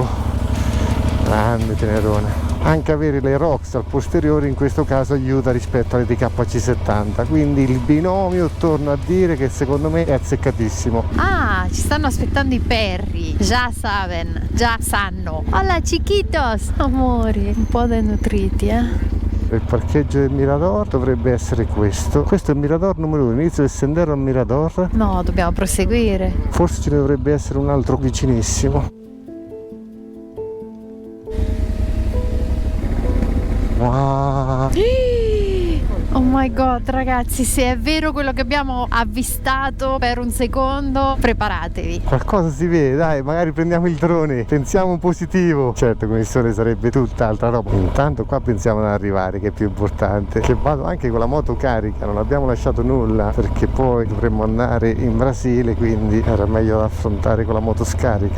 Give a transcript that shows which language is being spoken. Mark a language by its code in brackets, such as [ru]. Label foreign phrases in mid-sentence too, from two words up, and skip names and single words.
[it] Grande Tenerona. Anche avere le rocks al posteriore in questo caso aiuta rispetto alle DKC70, quindi il binomio torno a dire che secondo me è azzeccatissimo. Ah, ci stanno aspettando i perri, già saben, già sanno. [es] Hola chiquitos, [it] amori, un po' denutriti, Il parcheggio del Mirador dovrebbe essere questo. Questo è il Mirador numero 1, inizio del sentiero al Mirador. No, dobbiamo proseguire. Forse ce ne dovrebbe essere un altro vicinissimo. Wow. [en] Oh my god, [it] ragazzi, se è vero quello che abbiamo avvistato per un secondo, preparatevi. Qualcosa si vede, dai, magari prendiamo il drone, pensiamo positivo. Certo, con il sole sarebbe tutt'altra roba. Intanto qua pensiamo ad arrivare, che è più importante. Che vado anche con la moto carica, non abbiamo lasciato nulla, perché poi dovremmo andare in Brasile, quindi era meglio affrontare con la moto scarica.